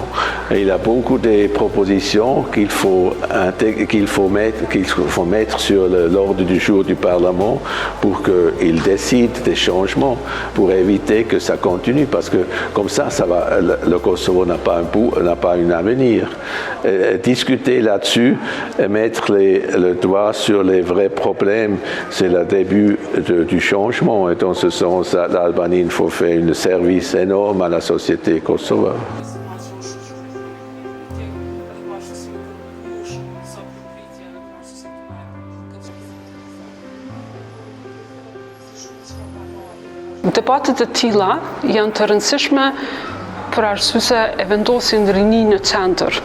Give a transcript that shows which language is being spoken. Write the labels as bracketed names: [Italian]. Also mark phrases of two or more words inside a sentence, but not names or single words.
[French] Et il y a beaucoup de propositions qu'il faut mettre sur l'ordre du jour du Parlement pour qu'il décide des changements, pour éviter que ça continue, parce que comme ça le Kosovo n'a pas un avenir. Discuter là-dessus et mettre le doigt sur les vrais problèmes, c'est le début du changement. Et dans ce sens, l'Albanie, il faut faire un service énorme à la société kosovare. [Albanian] Debatet e tilla janë të rëndësishme për arsye se e vendosin rinin në qendër.